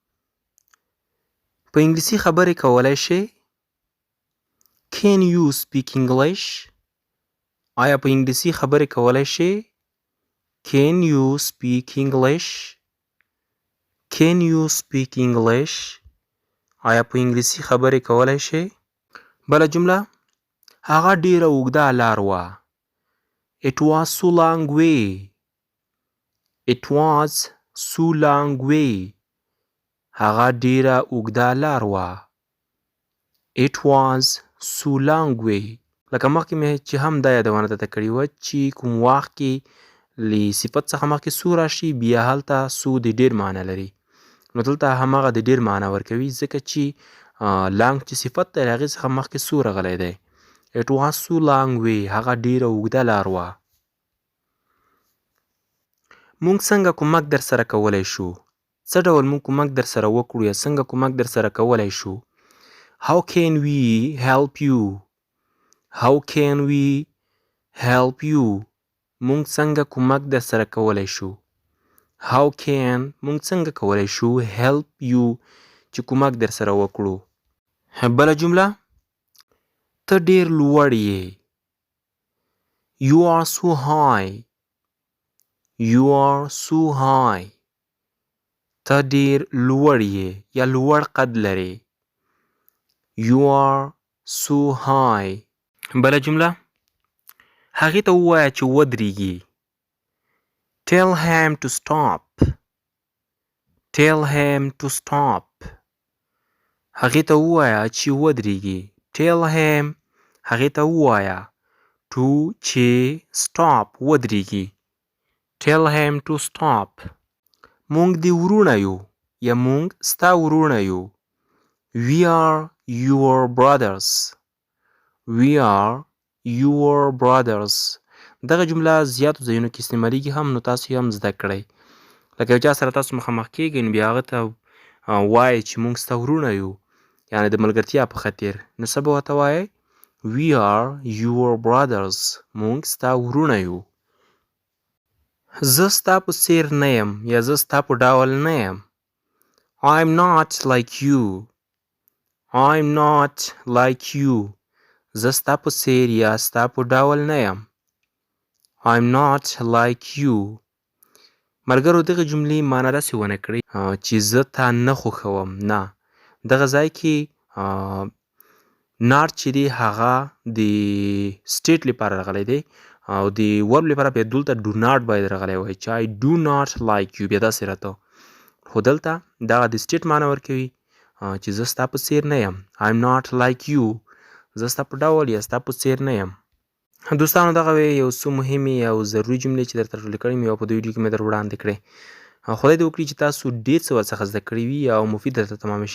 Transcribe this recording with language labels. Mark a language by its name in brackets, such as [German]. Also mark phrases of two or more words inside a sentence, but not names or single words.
[Pashto] په انګلیسي خبرې کولی شې [English] Can you speak English [Pashto] آیا په انګلیسي خبرې کولی شې [English] Can you speak English Can you speak English [Pashto] آیا په انګلیسي خبرې کولی شې بله جمله هغه ډیره اوږده لار وه [English] It was so long way It was so long way [Pashto] هغه ډیره اوږده لار وه [English] It was so long way [Pashto] لکه مخکې مې چې هم دا یادونه درته کړې وه چې کوم وخت کې له صفت څخه مخکې سو راشي بیا هلته سو د ډیر معنی لري نو دلته هماغه د ډیر معنی ورکوي ځکه چې لانګ چې صفت دی له هغې څخه مخکې سو راغلی دی [English] It was so long way [Pashto] هغه ډیره اوږده لار وه مونږ څنګه کومک در سره کولی شو څه ډول مونږ کومک در سره وکړو یا څنګه کومک در سره کولی شو [English] How can we help you How can we help you [Pashto] مونږ څنګه کومک در سره کولی شو [English] How can [Pashto] مونږ څنګه کولی شو [English] help you [Pashto] چې کومک در سره وکړو بله جمله ته ډیر لوړ یې [English] You are so high You are so high [Pashto] ته ډیر لوړ یې یا لوړ قد لرې [English] You are so high [Pashto] بله جمله هغې ته ووایه چې ودرېږي [English] Tell him to stop Tell him to stop [Pashto] هغې ته ووایه چې ودرېږي [English] Tell him [Pashto] هغې ته ووایه to چې stop ودرېږي [English] Tell him to stop [Pashto] مونږ دې ورونه یو یا مونږ ستا ورونه یو [English] We are your brothers We are your brothers [Pashto] دغه جمله زیاتو ځایونو کې استعمالیږي هم نو تاسو یې هم زده کړئ لکه یو چا سره تاسو مخامخ کیږئ نو بیا هغه ته وایئ چې مونږ ستا ورونه یو یعنې د ملګرتیا په خاطر نو څه به ورته وایئ [English] We are your brothers [Pashto] مونږ ستا ورونه یو زه ستا په څیر نه یم یا زه ستا په ډول نه یم. [English] I'm not like you. I'm not like you. [Pashto] زه ستا په څیر یا ستا په ډول نه یم. [English] I'm not like you. [Pashto] ملګرو دغه جملې معنا داسې ونه کړئ چې زه تا نه خوښوم. نه، دغه ځای کې not چې دی هغه د سټیټ لپاره راغلی دی او د ورب لپاره بیا دلته [English] do not [Pashto] باید راغلی وای چې [English] I do not like you [Pashto] بیا داسې راته. خو دلته دغه د سټیټ معنا ورکوي چې زه ستا په څیر نه یم. [English] I'm not like you. [Pashto] زه ستا په ډول یا ستا په څیر نه یم. دوستانو دغه یو څو مهمې او ضروري جملې چې درته راټولې کړې مې او په دې ویډیو کې مې در وړاندې کړې. خدای دې وکړي چې تاسو ډېر څه ورڅخه زده کړي وي او مفید درته تمامه شي.